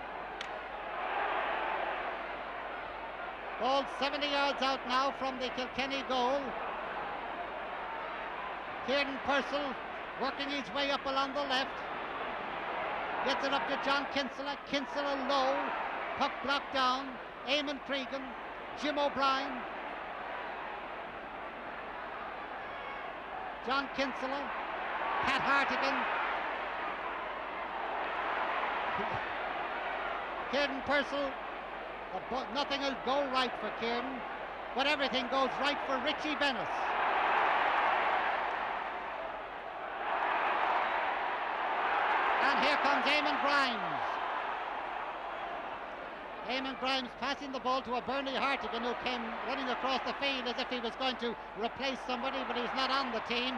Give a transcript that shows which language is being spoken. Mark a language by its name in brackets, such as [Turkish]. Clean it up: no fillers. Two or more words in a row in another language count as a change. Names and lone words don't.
[English] Ball 70 yards out now from the Kilkenny goal. Kieran Purcell working his way up along the left. Gets it up to John Kinsella. Kinsella low. Puck blocked down. Eamon Cregan. Jim O'Brien. John Kinsella. Pat Hartigan. Kieran Purcell. Nothing will go right for Kieran, but everything goes right for Richie Bennett. And here comes Eamon Grimes. Eamon Grimes passing the ball to a Bernie Hartigan, who came running across the field as if he was going to replace somebody, but he's not on the team.